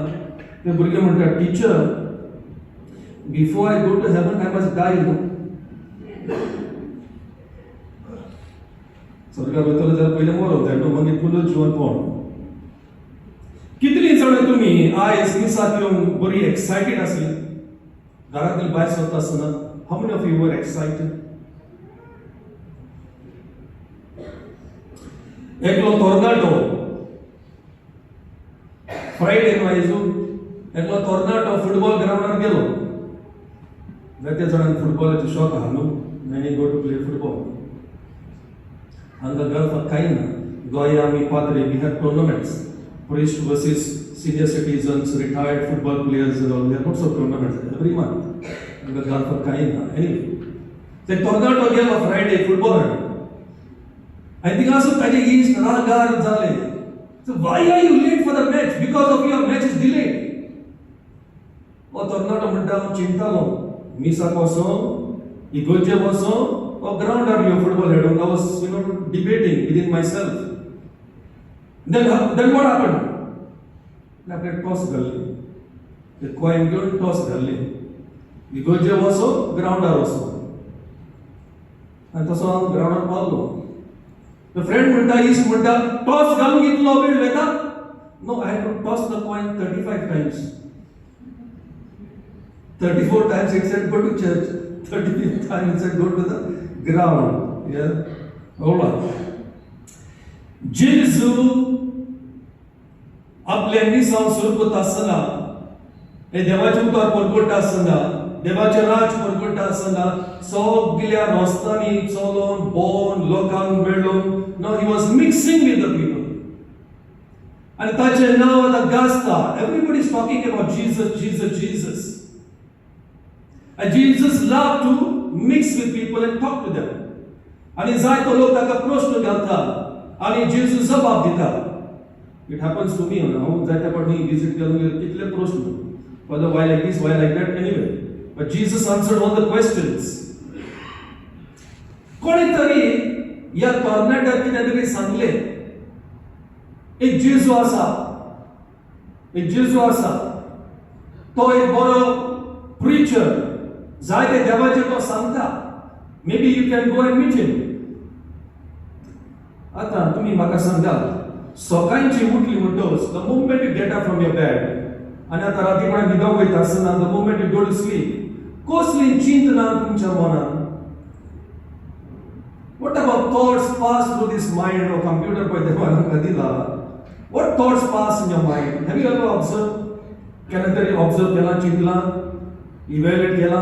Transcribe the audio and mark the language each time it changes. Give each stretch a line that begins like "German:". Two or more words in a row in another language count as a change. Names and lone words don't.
Konkani: ते भुरगे म्हणटा, टिचर,
English: before I go to heaven I must die.
Konkani: स्वर्गार वयतलो जाल्यार पयलें मरोंक जाय न्हू, मागीर पुनः जिवन पावोन. कितलीं जाणां तुमी आयज मिसाक येवन बरी एक्सायटेड आसली घरांतली भायर सरता आसतना?
English: How many of you were excited?
Konkani: एकलो टोर्नाडो फ्रायडे एकलो टोर्नाडो फुटबॉल ग्राउंडार गेलो. जायत्या जाणांक फुटबॉलाचो शॉक आहा न्हू,
English: many go to play football.
Konkani: हांगा गल्फाक कांय ना. गोंया आमी पाद्रे
English: we have tournaments, priest versus senior citizens, retired football players, and all. There are lots of tournaments every month.
Konkani: हांगा गल्फाक कांय ना. एनीवे ते टोर्नाडो गेलो फ्रायडे फुटबॉल हाडूंक. आनी थिंगासून ताजे इश्ट रागार जाले.
English: So why are you late for the match? Because of your match is delayed.
Konkani: ओ टोर्नाडो म्हणटा, हांव चिंतालो मिसाक वचों, इगोर्जे वचों, ओ ग्राउंडार यो फुटबॉल खेळूंक.
English: I was debating within myself. Then what happened?
Konkani: आपणे टॉस घाल्ली, ते कॉइन घेवन टॉस घाल्ली, इगोर्जे वचों, ग्राउंडार वचों. आनी तसो हांव ग्राउंडार पावलो.
English: The friend
Konkani: म्हणटा, इश्ट म्हणटा, टॉस घालूंक इतलो वेळ वयता?
English: No, I had to toss the coin 35 times. 34 times it said go to church. 35th time it said go to the ground. Yeah? Hold on.
Konkani: जेजू आपल्या मिसांव सुरू करता आसतना, हे देवाचे उतर परगट्टा आसतना, देवाचे राज परगट्टा आसतना सगळ्या रस्त्यांनी चलोन भोंवन लोकांक मेळून,
English: no he was mixing with the people.
Konkani: आणि ताचे नाव आतां गाजता.
English: Everybody is talking about Jesus, Jesus, Jesus, जीसस. And Jesus loved to mix with people and talk to them.
Konkani: आणि जायतो लोक ताका प्रश्न घालता आणि जेजू जबाब दिता.
English: It happens to me.
Konkani: हांव जायत्या फावटी विजिट केलो कितले प्रश्न,
English: whether why like this, why like that, anyway. But Jesus answered all the questions.
Konkani: कोणीतरी या टॉर्नेडोक कितें तरी सांगले, एक जेजू आसा, एक जेजू आसा, तो एक बरो प्रीचर, जायते देवाचे तो सांगता.
English: Maybe you can go and meet him.
Konkani: आता तुम्ही म्हाका सांगात, सकाळची उठली म्हणटोच,
English: the moment you get up from your bed,
Konkani: आणि आता रातीपणा न्हिदोंक वयता आसतना,
English: the moment you go to sleep,
Konkani: कसली चिंतना तुमच्या मनान?
English: What about thoughts pass through this mind? or computer
Konkani: पळय देवान आमकां दिला.
English: What thoughts pass in your mind? Have you ever observed?
Konkani: केन्ना तरी ऑब्जर्व केला, चिंतला, इवॅल्युएट केला?